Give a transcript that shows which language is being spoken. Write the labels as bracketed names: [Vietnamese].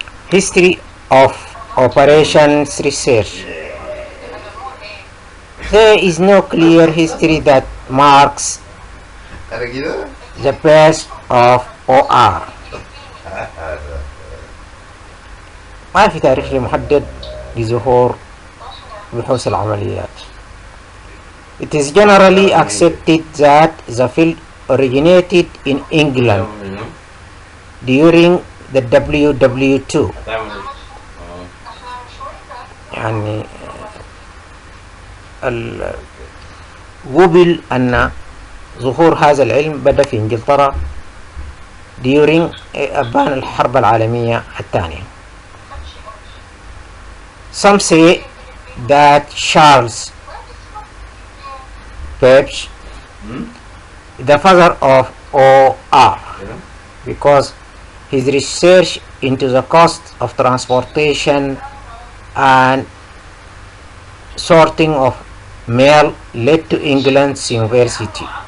[English] History of operations research. There is no clear history that marks the birth of OR. [Arabic] ما في تاريخ محدد لظهور بحوث العمليات. [English] It is generally accepted that the field originated in England during the WW2. [Arabic] يعني قبل أن ظهور هذا العلم بدأ في إنجلترا during أبان الحرب العالمية الثانية. [English] Some say that Charles Babbage, the father of OR, because his research into the cost of transportation and sorting of mail led to England's university.